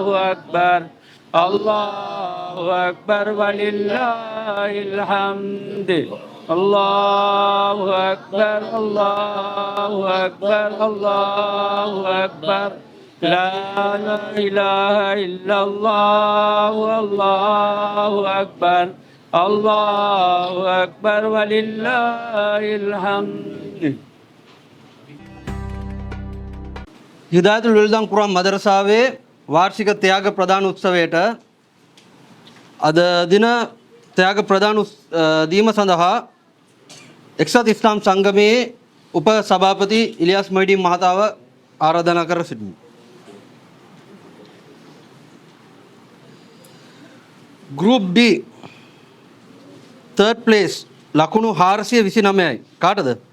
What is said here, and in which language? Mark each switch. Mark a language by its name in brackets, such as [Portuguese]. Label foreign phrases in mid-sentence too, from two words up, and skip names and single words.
[Arabic] أكبر الله أكبر ولله الحمد الله أكبر الله أكبر الله أكبر لا إله إلا الله والله أكبر الله أكبر ولله الحمد. [Sinhala] හිදායතුල් විල්දන් කුරාන් මදරසාවේ වාර්ෂික ත්‍යාග ප්‍රදාන උත්සවයට අද දින ත්‍යාග ප්‍රදාන දීම සඳහා එක්සත් ඉස්ලාම් සංගමයේ උප සභාපති ඉලියාස් මොයිඩින් මහතාව ආරාධනා කර සිටිමි. [English] Group D third place [Sinhala] ලකුණු 429යි. කාටද?